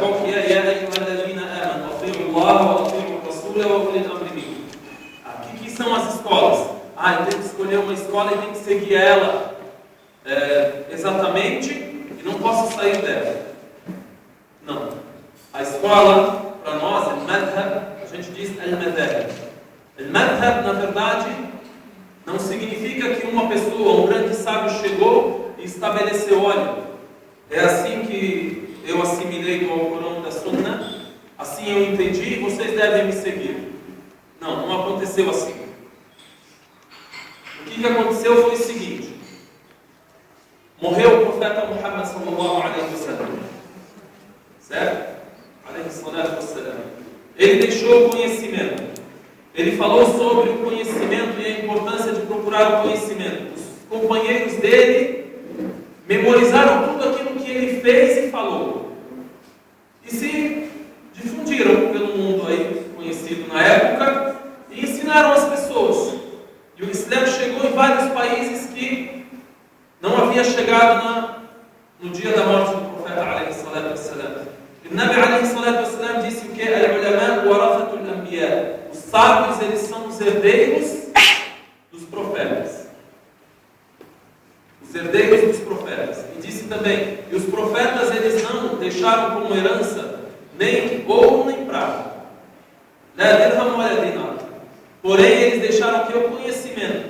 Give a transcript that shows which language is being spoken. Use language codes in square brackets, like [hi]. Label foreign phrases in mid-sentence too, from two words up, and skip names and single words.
[pt] Qual que é? O que são as escolas? Eu tenho que escolher uma escola e tenho que seguir ela exatamente e não posso sair dela. Não. A escola, para nós, al-madhhab, a gente diz al-madhhab. Al-madhhab, na verdade, não significa que uma pessoa, um grande sábio, chegou e estabeleceu, olha, é assim que eu assimilei do Alcorão da Sunna, assim eu entendi e vocês devem me seguir. Não, não aconteceu assim. O que aconteceu foi o seguinte: morreu o profeta Muhammad [ar] صلى الله عليه وسلم, [pt] certo? [ar] عليه الصلاة والسلام. [pt] Ele deixou o conhecimento. Ele falou sobre o conhecimento e a importância de procurar o conhecimento. Os companheiros dele memorizaram tudo aquilo que ele fez e falou. E se difundiram pelo mundo aí conhecido na época e ensinaram as pessoas. E o Islã chegou em vários países que não havia chegado no dia da morte do profeta [ar] عليه الصلاة والسلام. [pt] O Nabi [ar] عليه الصلاة والسلام [pt] disse que [ar] العلماء ورثة الأنبياء. [pt] Os sábios, eles são os herdeiros dos profetas. Os herdeiros dos profetas. E disse também, e os profetas, eles não deixaram como herança nem ouro nem prata. Porém, eles deixaram aqui o conhecimento.